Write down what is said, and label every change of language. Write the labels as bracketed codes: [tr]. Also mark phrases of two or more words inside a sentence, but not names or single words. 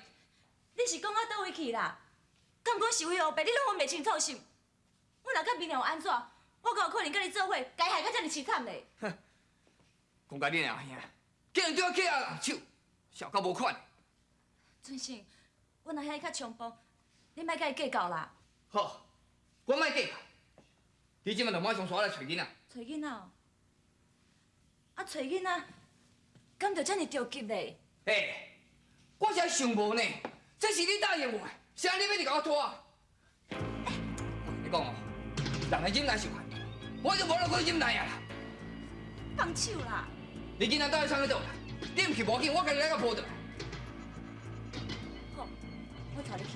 [nan] 你是讲到倒位去啦？敢讲是为黑白，你拢分袂清楚是？我若甲明良有安怎，我敢有可能甲你做伙，该害到遮尔凄惨嘞？哼！讲甲你阿兄，竟然对我起啊人手，小到无款。俊信，我若遐伊较冲动，你莫甲伊计较啦。好，我莫计较。你即摆就马上刷来找囡仔。找囡仔哦？啊，找囡仔，敢就遮尔着急嘞？嘿，我才想无呢，这是你答应我的，啥你要你甲我拖？我跟你讲哦，人的忍耐是有限度，我就无能够忍耐啊啦。放手啦！你囡仔到底创去倒啦？你唔去无紧，我家己来甲抱倒来。好，我带你去。